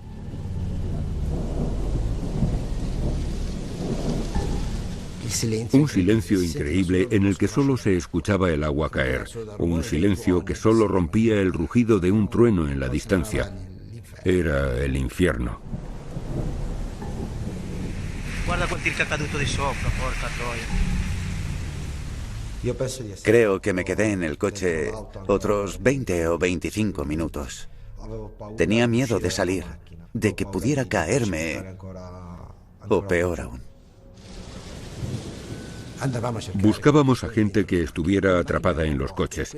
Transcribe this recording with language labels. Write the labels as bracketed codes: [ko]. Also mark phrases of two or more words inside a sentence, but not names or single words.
[es] Un silencio increíble en el que solo se escuchaba el agua caer. Un silencio que solo rompía el rugido de un trueno en la distancia. Era el infierno. [it] Guarda quanti è caduto di sopra, porca troia. [es] Creo que me quedé en el coche otros 20 o 25 minutos. Tenía miedo de salir, de que pudiera caerme, o peor aún. Buscábamos a gente que estuviera atrapada en los coches.